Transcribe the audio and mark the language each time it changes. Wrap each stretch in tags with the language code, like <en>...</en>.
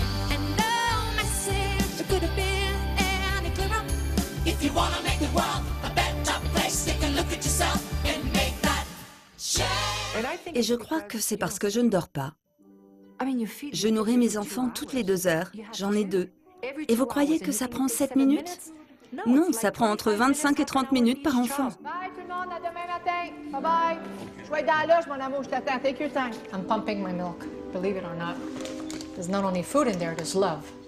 <en>And no message could have been any clearer. If you wanna make the world a better place, take a look at yourself and make that change.</en> <fr>Et je crois que c'est parce que je ne dors pas. Je nourris mes enfants toutes les 2 heures. J'en ai 2. Et vous croyez que ça prend 7 minutes? Non, ça prend entre 25 et 30 minutes par enfant. Bye tout le monde, à demain matin. Bye bye. Je vais être dans la loge, mon amour, je t'attends.</fr> <en>Take your time. I'm pumping my milk, believe it or not. There's not only food in there, there's love.</en>